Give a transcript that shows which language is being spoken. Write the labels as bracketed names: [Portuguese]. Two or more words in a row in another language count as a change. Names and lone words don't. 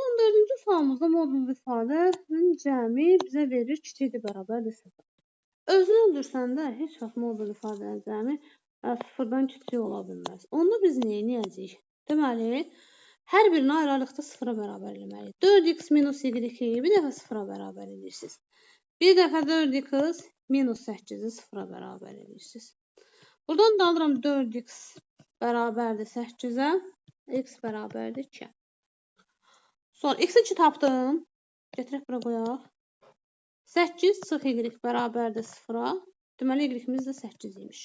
[Azerbaijani] 14-cü sualımızda modul ifadənin cəmi bizə verir kiçikdir, bərabərdir 0. Özünü öldürsən də heç vaxt modul ifadənin cəmi 0-dan kiçik ola bilməz. Onda biz nə edəcəyik? Deməli, hər birini ayrılıqda 0-a bərabər eləməliyik. 4x minus y-i bir dəfə 0-a bərabər edirsiniz. Bir dəfə 4x minus 8-i 0-a bərabər edirsiniz. Buradan da alıram 4x bərabərdir 8-ə, x bərabərdir 2-ə. Sonra x-i 2 tapdım. Gətirək bura qoyaq. 8 çıx y bərabərdir 0-a. Deməli, y-imiz də 8 imiş.